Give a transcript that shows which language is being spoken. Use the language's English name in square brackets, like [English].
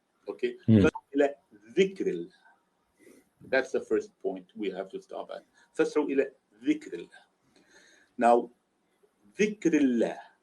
[Arabic] Okay, فَاسْعُوا إِلَى ذِكْرِ اللَّهِ. [English] That's the first point we have to stop at. [Arabic] فَاسْعُوا إِلَى ذِكْرِ اللَّهِ. Now, ذِكْرِ اللَّهِ.